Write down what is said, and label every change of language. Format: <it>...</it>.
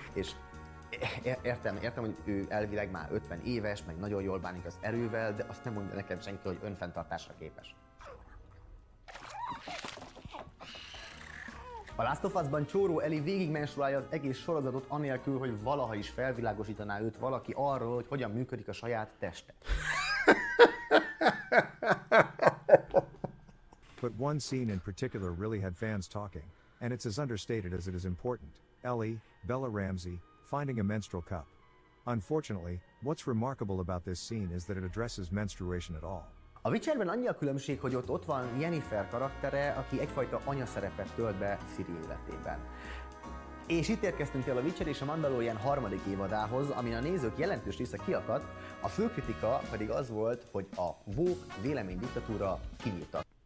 <hu>És értem, hogy ő elvileg már 50 éves, meg nagyon jól bánik az erővel, de azt nem mondja nekem senki, hogy önfenntartásra képes. A Last of Us-ban Csóró Eli végigmensurálja az egész sorozatot anélkül, hogy valaha is felvilágosítaná őt valaki arról, hogy hogyan működik a saját teste.</hu> <en>But one scene in particular really had fans talking, and it's as understated as it is important. Ellie, Bella Ramsey, finding a menstrual cup. Unfortunately, what's remarkable about this scene is that it addresses menstruation at all.</en> <hu>A Witcherben annyi a különbség, hogy ott van Yennefer karaktere, aki egyfajta anyaszerepet tölt be Ciri életében. És itt érkeztünk el a Witcher és a Mandalorian harmadik évadához, amin a nézők jelentős része kiakadt, a fő kritika pedig az volt, hogy a woke véleménydiktatúra kinyílta.</hu>